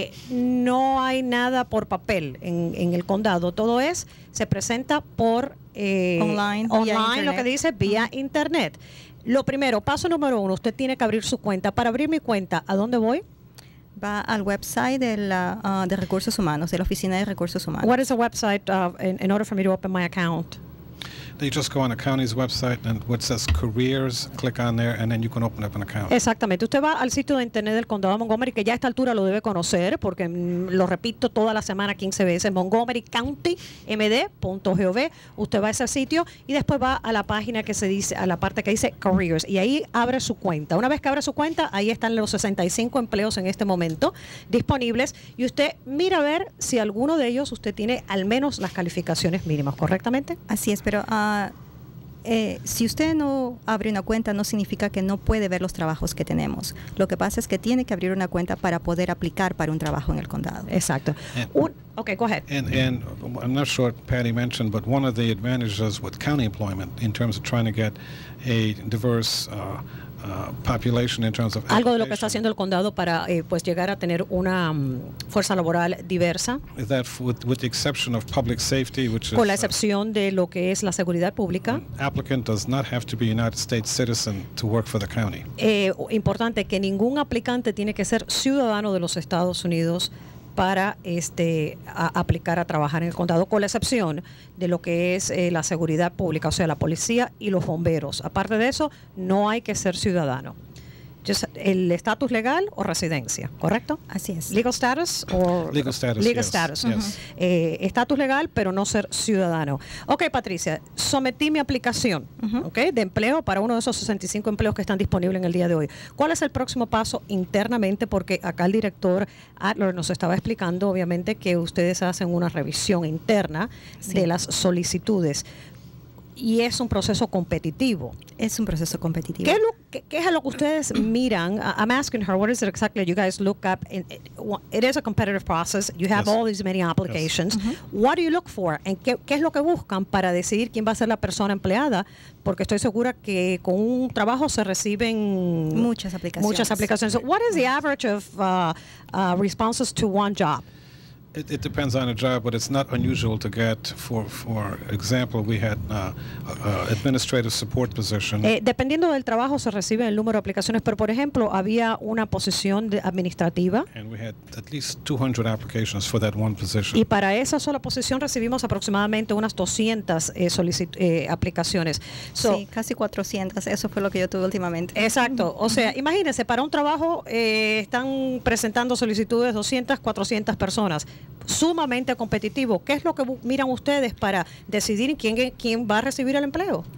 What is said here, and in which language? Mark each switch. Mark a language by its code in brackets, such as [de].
[es] No hay nada por papel en el condado, todo se presenta por online, lo que dice vía internet. Lo primero, paso número 1, usted tiene que abrir su cuenta. Para abrir mi cuenta, ¿a dónde voy? Va al website de Recursos Humanos, de la Oficina de Recursos Humanos. [en] What is the website in order for me to open my account? You just go on the county's website and what says careers, click on there and then you can open up an account. [es] Exactamente. Usted va al sitio de internet del condado de Montgomery, que ya a esta altura lo debe conocer, porque lo repito toda la semana 15 veces, montgomerycountymd.gov. Usted va a ese sitio y después va a la página que se dice, a la parte que dice careers, y ahí abre su cuenta. Una vez que abre su cuenta, ahí están los 65 empleos en este momento disponibles, y usted mira a ver si alguno de ellos usted tiene al menos las calificaciones mínimas, ¿correctamente? Así es, pero si usted no abre una cuenta, no significa que no puede ver los trabajos que tenemos. Lo que pasa es que tiene que abrir una cuenta para poder aplicar para un trabajo en el condado. Exacto. [en] Okay, go ahead. And I'm not sure what Patty mentioned, but one of the advantages with county employment in terms of trying to get a diverse population in terms of [es] algo de lo que está haciendo el condado para pues llegar a tener una fuerza laboral diversa, [en] that with the exception of public safety, which [es] con la excepción de lo que es la seguridad pública, [en] applicant does not have to be a United States citizen to work for the county. [es] Importante que ningún aplicante tiene que ser ciudadano de los Estados Unidos para aplicar a trabajar en el condado, con la excepción de lo que es la seguridad pública, o sea, la policía y los bomberos. Aparte de eso, no hay que ser ciudadano. El estatus legal o residencia, ¿correcto? Así es. [en] Legal status o legal status. Legal yes. status. Yes. [es] Estatus legal, pero no ser ciudadano. Ok, Patricia, sometí mi aplicación de empleo para uno de esos 65 empleos que están disponibles en el día de hoy. ¿Cuál es el próximo paso internamente? Porque acá el director Adler nos estaba explicando, obviamente, que ustedes hacen una revisión interna de las solicitudes. Y es un proceso competitivo. Es un proceso competitivo. ¿Qué es lo que ustedes miran? [en] I'm asking her, what is it exactly you guys look up? It is a competitive process. You have all these many applications. What do you look for? [es] ¿En qué es lo que buscan para decidir quién va a ser la persona empleada? Porque estoy segura que con un trabajo se reciben muchas aplicaciones. [en] So what is the average of responses to one job? It depends on the job, but it's not unusual to get, for example, we had administrative support position. [es] Dependiendo del trabajo se recibe el número de aplicaciones, pero por ejemplo había una posición administrativa. [en] And we had at least 200 applications for that one position. [es] Y para esa sola posición recibimos aproximadamente unas 200 aplicaciones. Sí, casi 400, eso fue lo que yo tuve últimamente. Exacto, o sea, imagínense, para un trabajo están presentando solicitudes 200, 400 personas. Sumamente competitivo. ¿Qué es lo que miran ustedes para decidir quién va a recibir el empleo?